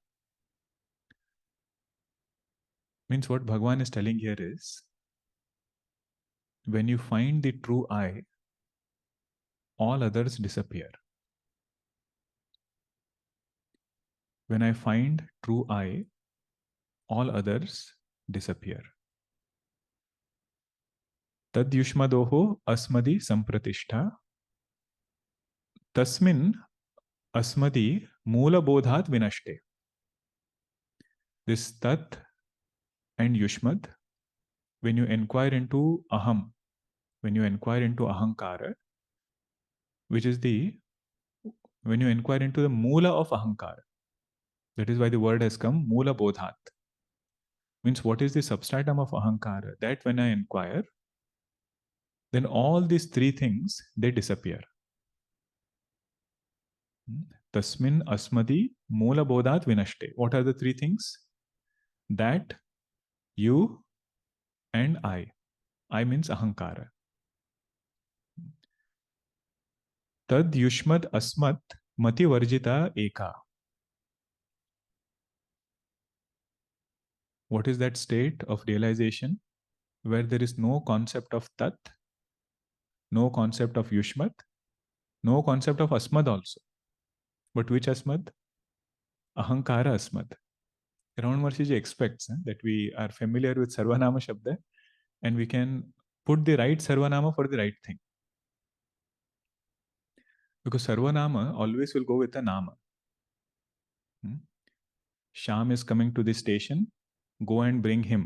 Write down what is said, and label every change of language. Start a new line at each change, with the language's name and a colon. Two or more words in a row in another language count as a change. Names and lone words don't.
English: Means what Bhagavan is telling here is, when you find the true I, all others disappear. When I find true I, all others disappear.
Sanskrit: Tad yushmadoho asmadi sampratishtha. Tasmin asmadi moola bodhat vinashte.
English: This tat and yushmad, when you inquire into aham, when you inquire into ahamkara, which is when you inquire into the moola of ahamkara, that is why the word has come,
Sanskrit: moola bodhat.
English: Means what is the substratum of ahamkara? That when I inquire, then all these three things, they disappear.
Sanskrit: Tasmin asmadi moola bodhat vinashte.
English: What are the three things? That, you, and I. I means ahamkara.
Sanskrit: Tad yushmad asmat mati varjita eka.
English: What is that state of realization where there is no concept of tat, no concept of yushmat, no concept of asmad also? But which asmad?
Sanskrit: Ahamkara asmad.
English: Raman Maharshi Ji expects that we are familiar with
Sanskrit: Sarvanama Shabda
English: and we can put the right Sarvanama for the right thing. Because Sarvanama always will go with a Nama. Sham is coming to the station, go and bring him.